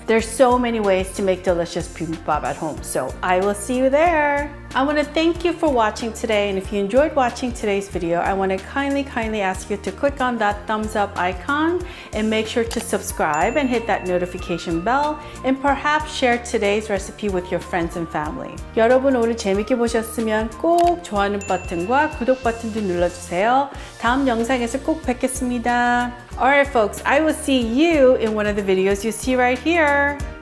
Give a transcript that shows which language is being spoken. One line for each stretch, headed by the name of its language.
English: There's so many ways to make delicious bibimbap at home, so I will see you there. I want to thank you for watching today, and if you enjoyed watching today's video, I want to kindly ask you to click on that thumbs up icon and make sure to subscribe and hit that notification bell, and perhaps share today's recipe with your friends and family.
Korean: 여러분 오늘 재밌게 보셨으면 꼭 좋아하는 버튼과 구독 버튼도 눌러주세요. 다음 영상에서 꼭 뵙겠습니다.
English: Alright folks, I will see you in one of the videos you see right here.